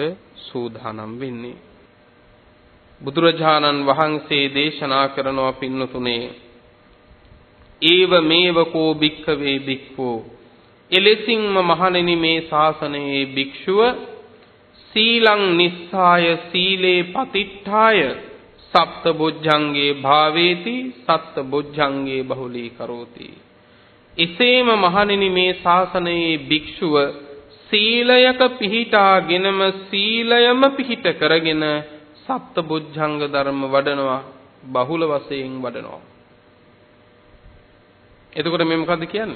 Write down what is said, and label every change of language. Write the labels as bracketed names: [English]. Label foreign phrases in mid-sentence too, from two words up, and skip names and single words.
[Sinhala] සූදානම් වෙන්නේ බුදුරජාණන් වහන්සේ දේශනා කරනවා පින්නතුනේ [Pali] ඒව මේව කෝ භික්ඛවේ [Sinhala] භික්ඛෝ එලෙසින්ම මහණෙනි මේ ශාසනයේ භික්ෂුව [Pali] සීලං නිස්සාය සීලේ පතිට්ඨාය සප්ත බොජ්ජංගේ භාවේති සත්ත බොජ්ජංගේ බහුලී කරෝති [Sinhala] එසේම මහණෙනි මේ ශාසනයේ භික්ෂුව සීලයක පිහිටාගෙනම සීලයම පිහිට කරගෙන සප්ත බොජ්ජංග ධර්ම වඩනවා බහුල වශයෙන් වඩනවා. එතකොට මේ මොකද්ද කියන්නේ?